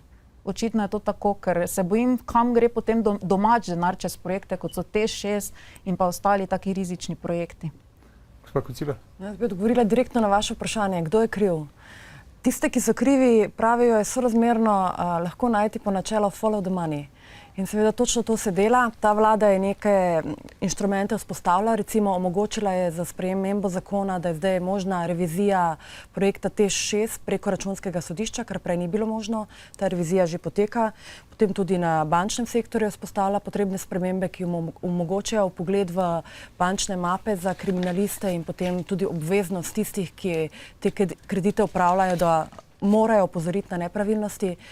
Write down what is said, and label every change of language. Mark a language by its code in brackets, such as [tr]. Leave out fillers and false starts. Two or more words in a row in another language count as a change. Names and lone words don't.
[sl] Očitno je to tako, ker se bojim, kam gre potem domač denar čez projekte, kot so TEŠ 6 in pa ostali taki rizični projekti. Gospa Kociper. Jaz bi odgovorila direktno na vaše vprašanje, kdo je kriv. Tiste, ki so krivi, pravijo, je sorazmerno lahko najti po načelu [en] follow the money. [sl] In seveda točno to se dela. Ta vlada je neke inštrumente vzpostavila, recimo omogočila je za spremembo zakona, da je zdaj možna revizija projekta TEŠ 6 preko računskega sodišča, kar prej ni bilo možno. Ta revizija že poteka. Potem tudi na bančnem sektorju je vzpostavila potrebne spremembe, ki omogočajo vpogled v bančne mape za kriminaliste in potem tudi obveznost tistih, ki te kredite upravljajo, da morajo opozoriti na nepravilnosti.